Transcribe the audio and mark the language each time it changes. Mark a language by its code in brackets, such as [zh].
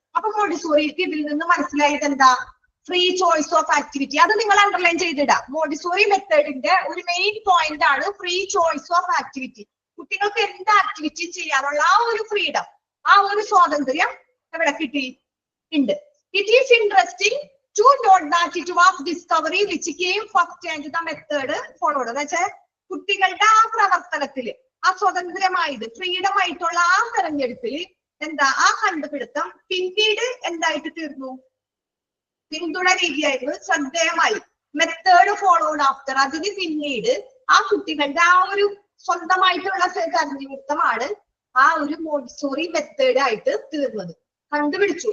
[ml] അപ്പൊ മോണ്ടിസോറിക്ക് ഇതിൽ നിന്ന് മനസ്സിലായത് എന്താ? Free choice of activity. അത് നിങ്ങൾ അണ്ടർലൈൻ ചെയ്തിടാം. മോണ്ടിസോറി മെത്തേഡിന്റെ ഒരു മെയിൻ പോയിന്റ് ആണ് ഫ്രീ ചോയ്സ് ഓഫ് ആക്ടിവിറ്റി. കുട്ടികൾക്ക് എന്ത് ആക്ടിവിറ്റി ചെയ്യാനുള്ള ആ ഒരു ഫ്രീഡം, ആ ഒരു സ്വാതന്ത്ര്യം എവിടെ കിട്ടി ഉണ്ട്. [en] It is interesting to note that it was discovery which came first and the method followed. [ml] എന്ന് വെച്ചാൽ കുട്ടികളുടെ ആ പ്രവർത്തനത്തില് ആ സ്വതന്ത്രമായത് ഫ്രീഡം ആയിട്ടുള്ള ആ തെരഞ്ഞെടുപ്പില് എന്താ ആ കണ്ടുപിടുത്തം പിന്നീട് എന്തായിട്ട് തീർന്നു? പിന്തുടരുകയായിരുന്നു, ശ്രദ്ധേയമായി. [en] Method followed after. [ml] അതിന് പിന്നീട് ആ കുട്ടികളുടെ ആ ഒരു സ്വന്തമായിട്ടുള്ള തെരഞ്ഞെടുത്തമാണ് ആ ഒരു മോണ്ടിസോറി മെത്തേഡ് ആയിട്ട് തീർന്നത്. കണ്ടുപിടിച്ചു.